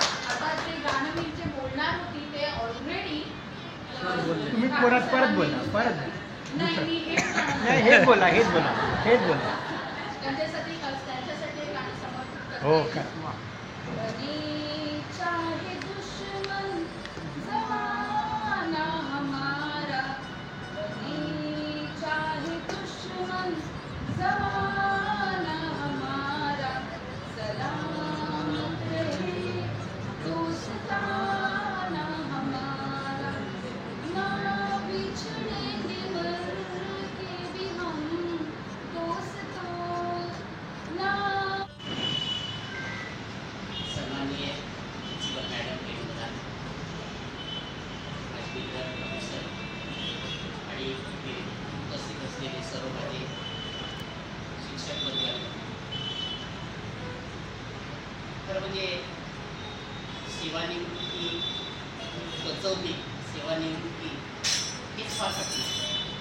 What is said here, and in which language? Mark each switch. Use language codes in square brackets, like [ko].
[mr] आता जे गाणं जे बोलणार होती ते ऑलरेडी तुम्ही परत बोला. नाही मी नाही, हेच बोला. त्यांच्यासाठी एक गाणं समर्पित करते. हो का? [hi] बनी चाहे दुश्मन जमाना हमारा, बनी चाहे दुश्मन जमाना हमारा, सलामत रहे दोस्ताना हमारा, ना बिछड़ेंगे मर के भी हम दोस्तों ना. [mr] सन्माननीय प्रिन्सिपल मॅडम रेणुकांत, माजी प्रोफेसर आणि इथे उपस्थित असलेले सर्व माझे शिक्षक वर्ग, तर म्हणजे सेवानिवृत्ती बचवणे, सेवानिवृत्ती हेच फार कठीण आहे.